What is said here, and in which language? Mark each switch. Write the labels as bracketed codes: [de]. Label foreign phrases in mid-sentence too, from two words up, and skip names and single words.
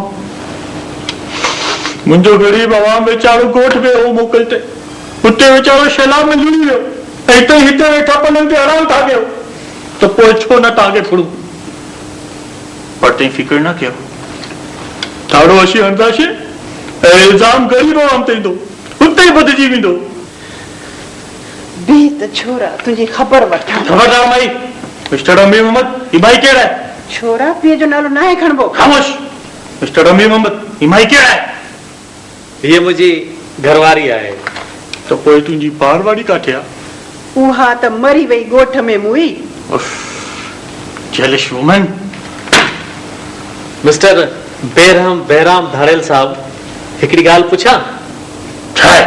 [sd] मुंहिंजो गरीब आवाम वेचारो ॻोठ में हो मोकल ते, हुते वेचारो शैलाब में लुड़ी वियो ऐं हिते वेठा पलंग ते आराम था कयो, त पोइ छो न तव्हांखे फुड़ूं? पर तव्हीं फिकर न कयो, ठाड़ो असीं हणंदासीं ऐं इल्ज़ाम गरीब आवाम ते ईंदो, हुते ई बदिजी वेंदो। बी त छोरा तुंहिंजी ख़बर वठां। खबरदार माई। मिस्टर अमीर मोहम्मद, ही भाई केड़ा है? छोरा पीउ जो नालो न आहे खणबो। खामोश। मिस्टर अमीर मोहम्मद, ही भाई केड़ा है? ये मुझी घरवारी आहे। तो पोइ तुंहिंजी पारवाड़ी काथे आहे? उहा त मरी वई ॻोठ में मुई। [en] जेलिश वुमन। [sd] मिस्टर बेराम धाड़ेल साहब, हिकिड़ी ॻाल्हि पुछां? छा आहे?